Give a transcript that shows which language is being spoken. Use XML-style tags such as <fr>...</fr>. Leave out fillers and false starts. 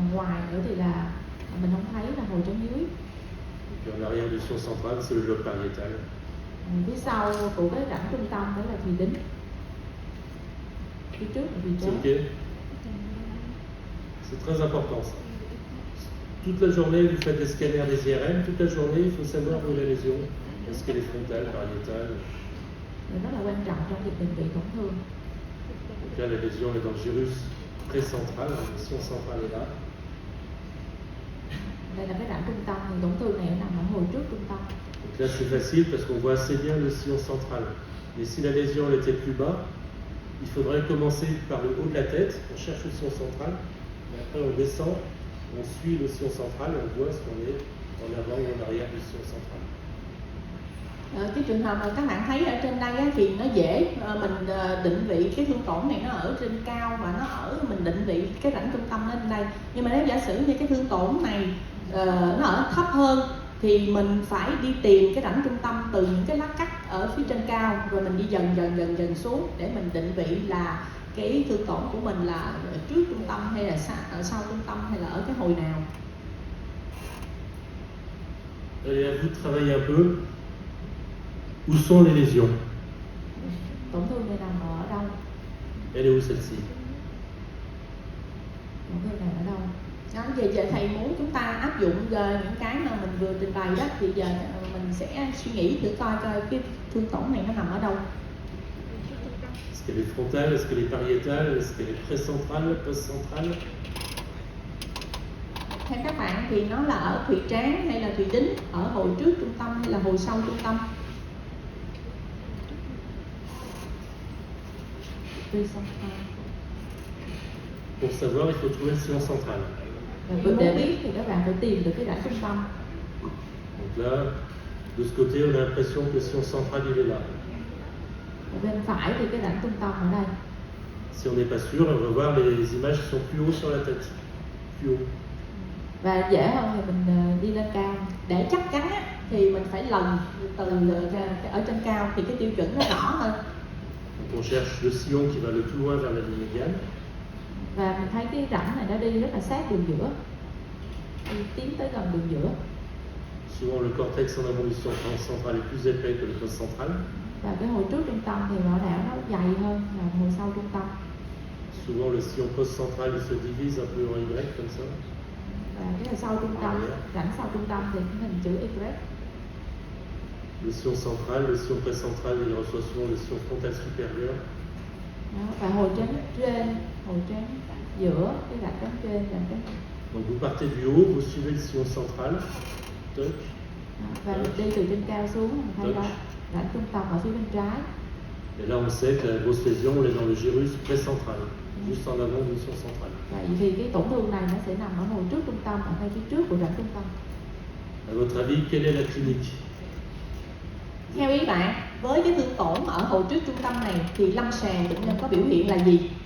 <vi>Ngoài nữa thì là mình không thấy là hồi trán dưới.</vi> <fr>Et puis en arrière du sillon central, c'est le lobe pariétal.</fr> <vi>Phía sau của cái rãnh trung tâm đó là thùy đính. Phía trước là thùy</vi> <fr>C'est</fr> <vi>trán. OK?</vi> <fr>C'est très important ça. Toute la journée, vous faites des scanners des IRM. Toute la journée, il faut savoir où est la lésion. Est-ce qu'elle est frontale, pariétale?</fr> <vi>Rất là quan trọng trong việc định vị tổn thương.</vi> <fr>Donc là, la lésion est dans le gyrus précentral. Le sillon central est là.</fr> <vi>Đây là cái rãnh trung tâm, thì tổn thương này nằm ở hồi trước trung tâm.</vi> <fr>Donc là, c'est facile parce qu'on voit assez bien le sillon central. Mais si la lésion elle était plus bas, il faudrait commencer par le haut de la tête. On cherche le sillon central. Et après, on descend, on suit le sillon central et on voit ce qu'on est en avant ou en arrière du sillon central.</fr> <vi>Cái trường hợp mà các bạn thấy ở trên đây á, thì nó dễ mình định vị cái thương tổn này nó ở trên cao và mình định vị cái rãnh trung tâm lên đây. Nhưng mà nếu giả sử như cái thương tổn này nó ở thấp hơn thì mình phải đi tìm cái rãnh trung tâm từ những cái lát cắt ở phía trên cao, rồi mình đi dần xuống để mình định vị là cái thương tổn của mình là ở trước trung tâm hay là ở sau trung tâm hay là ở cái hồi nào.</vi> <fr>Allez, à vous de travailler un peu. Où sont les lésions?</fr> <vi>Tổn thương này nằm ở đâu?</vi> <fr>Elle est où celle-ci?</fr> <vi>Tổn thương này ở đâu? Đó, giờ thầy muốn chúng ta áp dụng những cái mà mình vừa trình bày đó, thì giờ mình sẽ suy nghĩ thử coi cái thương tổn này nó nằm ở đâu.</vi> <fr>Est-ce qu'elle est frontale? Est-ce qu'elle est pariétale? Est-ce qu'elle est précentrale, postcentrale?</fr> <vi>Theo các bạn thì nó là ở thùy trán hay là thùy đính, ở hồi trước trung tâm hay là hồi sau trung tâm?</vi> <fr>Pour savoir, il faut trouver le sillon central.</fr> <vi>Để biết thì các bạn phải tìm được cái rãnh trung tâm.</vi> <fr>Donc là, de ce côté, on a l'impression que le sillon central, il est là.</fr> <vi>Ở bên phải thì cái rãnh trung tâm ở đây.</vi> <fr>Si on n'est pas sûr, on va voir les images qui sont plus haut sur la tête. Plus haut.</fr> <vi>Và dễ hơn thì mình đi lên cao. Để chắc chắn á, thì mình phải lần từ ở trên cao thì cái tiêu chuẩn nó rõ hơn.</vi> <fr>Donc on cherche le sillon qui va le plus loin vers la ligne médiane.</fr> <vi>Và mình thấy cái rãnh này nó đi rất là sát đường giữa, đi tiến tới gần đường giữa.</vi> <fr>Souvent le cortex en avant du sillon central est plus épais que le postcentral.</fr> <vi>Và cái hồi trước trung tâm thì vỏ não nó dày hơn là hồi sau trung tâm.</vi> <fr>Souvent le sillon postcentral il se divise un peu en Y comme ça.</fr> <vi>Và cái là sau trung tâm, rãnh sau trung tâm thì cái hình chữ Y.</vi> <fr>Le sillon central, le sillon précentral, il reçoit souvent le sillon frontal supérieur.</fr> <vi>Đó, và hồi trán trên, hồi trán giữa, cái rãnh trán trên, rãnh trán.</vi> <fr>Donc vous partez du haut, vous suivez le sillon central. Touch.</fr> <vi>Và đi từ trên cao xuống mình thấy đó rãnh trung tâm ở phía bên trái.</vi> <fr>Et là, on sait que la grosse lésion, on est dans le gyrus précentral, juste en avant du son central.</fr> <vi>Vậy thì cái tổn thương này nó sẽ nằm ở hồi trước trung tâm, ở ngay phía trước của rãnh trung tâm.</vi> <fr>À votre avis, quelle est la clinique?</fr> <vi>Theo ý bạn, với cái thương tổn ở hồi trước trung tâm này thì lâm sàng bệnh nhân có biểu hiện là gì?</vi>